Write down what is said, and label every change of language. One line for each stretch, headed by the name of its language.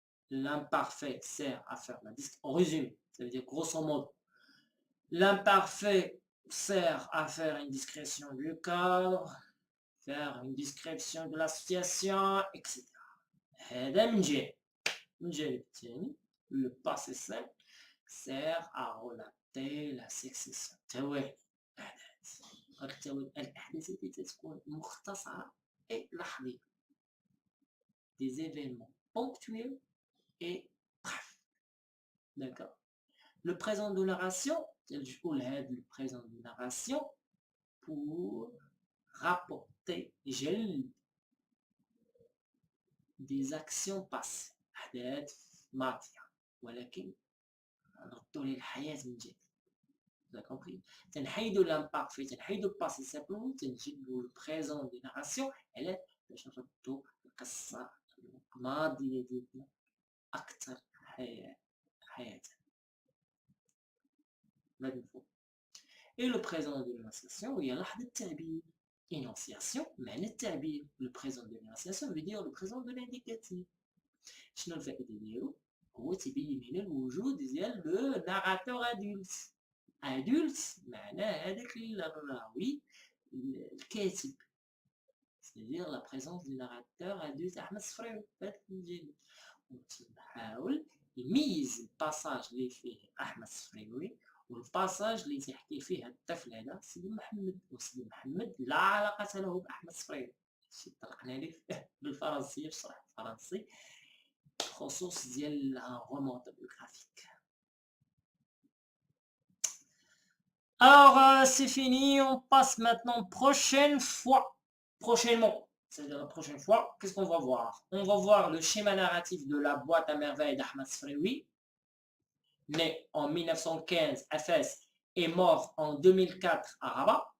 French: L'imparfait sert à faire la discrétion. En résumé, ça veut dire grosso modo, l'imparfait sert à faire une discrétion du cadre, faire une description de l'association, etc.
Arabic: هذا من جهة. من جانب الثاني
French: le passé simple sert à relater la succession.
Arabic: توالي الأحداث التي تكون مختصرة et لحظية.
French: Des événements ponctuels et brefs. D'accord. Le présent de narration, le présent de narration pour rapporter des actions passées.
Arabic: أحداث ماضية ولكن نردوا للحياة من جديد.
French: Vous avez compris?
Arabic: تنحيدوا l'imparfait, تنحيدوا le passé simple, تنجيبوا
French: le présent de narration,
Arabic: elle باش نردوا القصة الماضية ديالنا أكثر حياة.
French: Et le présent de l'énonciation, il y a
Arabic: لحظة التعبير. Énonciation, معنى التعبير.
French: Le présent de l'énonciation veut dire le présent de l'indicatif.
Arabic: شنو الفائدة ديالو؟ هو تبين لنا الوجود ديال لو ناراتور ادولت. ادولت معناه هذاك الراوي الكاتب.
French: c'est-à-dire la présence du narrateur adulte أحمد الصفراوي
Arabic: في هذا الجانب. وتحاول يميز الباساج اللي فيه أحمد الصفراوي والباساج اللي تيحكي فيه الطفل هذا سيدي محمد، وسيدي محمد لا علاقة له بأحمد الصفراوي. شي طرقنا ليه بالفرنسية في شرح الفرنسي خصوص ديال الرومان autobiographique.
French: Alors c'est fini, on passe maintenant prochainement, c'est-à-dire la prochaine fois, qu'est-ce qu'on va voir? On va voir le schéma narratif de la boîte à merveilles d'Ahmad Sfraoui, né en 1915 à Fès et mort en 2004 à Rabat.